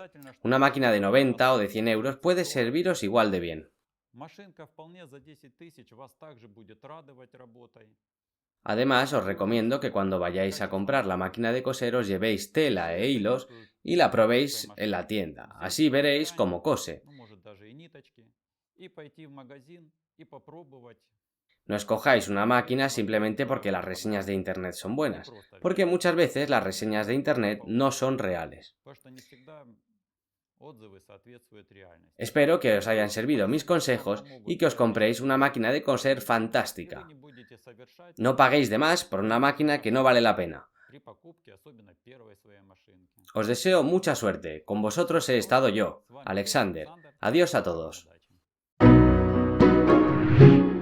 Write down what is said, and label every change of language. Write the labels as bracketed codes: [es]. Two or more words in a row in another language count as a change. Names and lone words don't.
[es] Una máquina de 90 o de 100 euros puede serviros igual de bien. Además, os recomiendo que cuando vayáis a comprar la máquina de coser os llevéis tela e hilos y la probéis en la tienda. Así veréis cómo cose. [ru] ну, может, даже и ниточки, и пойти в магазин и попробовать. [es] No escojáis una máquina simplemente porque las reseñas de internet son buenas, [ru] Просто [es] porque muchas veces las reseñas de internet no son reales. [ru] потому что не всегда отзывы соответствуют реальности. [es] Espero que os hayan servido mis consejos y que os compréis una máquina de coser [ru] И вы [es] fantástica. [ru] не будете совершать [es] No paguéis de más por una máquina que no vale la pena. [ru] при покупке, особенно первой своей машинки. [es] Os deseo mucha suerte. Con vosotros he estado yo, [ru] С вами был [es] Alexander. [ru] Александр. [es] Adiós a todos. [ru] Удачи!